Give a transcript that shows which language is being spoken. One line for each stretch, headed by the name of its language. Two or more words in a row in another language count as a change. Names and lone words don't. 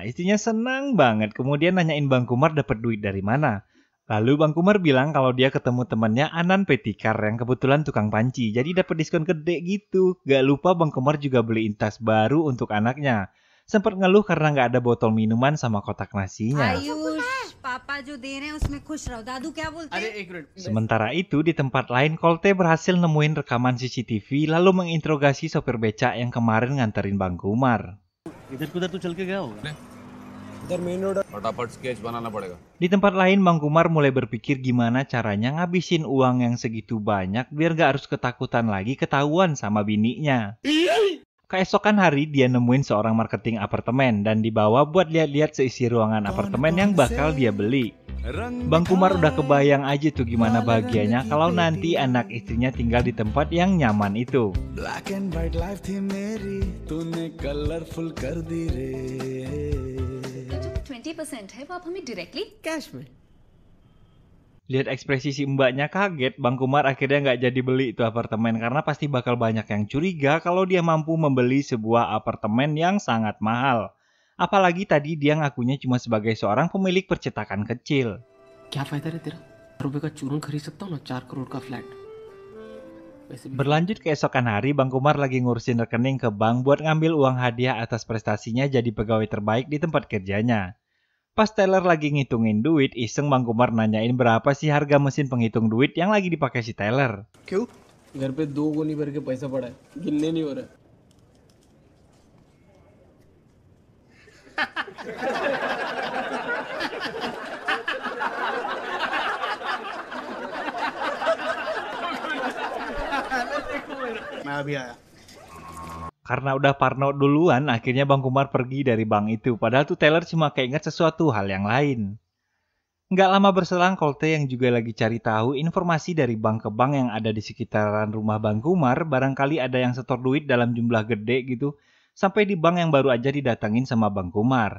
Indonesian: Istrinya senang banget, kemudian nanyain Bang Kumar dapat duit dari mana. Lalu Bang Kumar bilang kalau dia ketemu temannya Anan Petikar yang kebetulan tukang panci, jadi dapat diskon gede gitu. Gak lupa Bang Kumar juga beliin tas baru untuk anaknya. Sempat ngeluh karena nggak ada botol minuman sama kotak nasinya.
Hindi: आयुष पापा जो दे रहे हैं उसमें खुश रहो दादू क्या बोलते हैं एक मिनट
Indonesian: Sementara itu, di tempat lain, Kolte berhasil nemuin rekaman CCTV lalu menginterogasi sopir becak yang kemarin nganterin Bang Kumar. Di tempat lain, Bang Kumar mulai berpikir gimana caranya ngabisin uang yang segitu banyak biar gak harus ketakutan lagi ketahuan sama bininya. Keesokan hari, dia nemuin seorang marketing apartemen dan dibawa buat lihat-lihat seisi ruangan apartemen yang bakal dia beli. Bang Kumar udah kebayang aja tuh gimana bahagianya kalau nanti anak istrinya tinggal di tempat yang nyaman itu.
English: Black and white life
Hindi: थी मेरी तूने कलरफुल कर दी रे 20% है वो आप हमें डायरेक्टली कैश में
Indonesian: Lihat ekspresi si mbaknya kaget, Bang Kumar akhirnya nggak jadi beli itu apartemen karena pasti bakal banyak yang curiga kalau dia mampu membeli sebuah apartemen yang sangat mahal. Apalagi tadi dia ngakunya cuma sebagai seorang pemilik percetakan kecil.
Hindi: क्या फायदा रे तेरा रुपए का चूरन खरीद सकता हूँ ना 4 करोड़ का फ्लैट
Indonesian: Berlanjut keesokan hari, Bang Kumar lagi ngurusin rekening ke bank buat ngambil uang hadiah atas prestasinya jadi pegawai terbaik di tempat kerjanya. Pas teller lagi ngitungin duit, iseng Bang Kumar nanyain berapa sih harga mesin penghitung duit yang lagi dipakai si teller.
Hindi: क्यों घर पे 2 गोनी भर के पैसा पड़ा है गिनने नहीं हो रहा मैं अभी आया
Indonesian: Karena udah parno duluan, akhirnya Bang Kumar pergi dari bank itu. Padahal tuh teller cuma keinget sesuatu hal yang lain. Nggak lama berselang, Kolte yang juga lagi cari tahu informasi dari bank ke bank yang ada di sekitaran rumah Bang Kumar. Barangkali ada yang setor duit dalam jumlah gede gitu. Sampai di bank yang baru aja didatangin sama Bang Kumar.